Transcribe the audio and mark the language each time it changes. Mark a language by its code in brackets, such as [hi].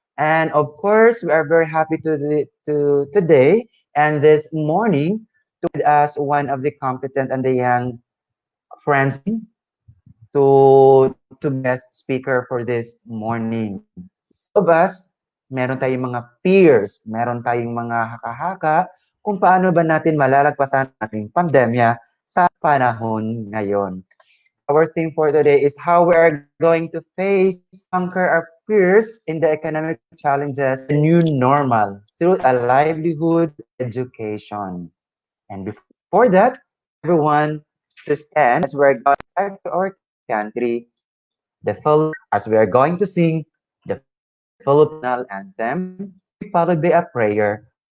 [en] And of course, we are very happy to today and this morning to with us one of the competent and the young friends to be guest speaker for this morning. [tl] Of us, meron tayong mga peers, meron tayong mga haka-haka kung paano ba natin malalagpasan ating pandemya sa panahon ngayon. [en] Our theme for today is how we are going to face, conquer our fears in the economic challenges, the new normal through a livelihood education. And before that, everyone to stand as we're going back to our country, the as we are going to sing the Filipino anthem, followed by a prayer.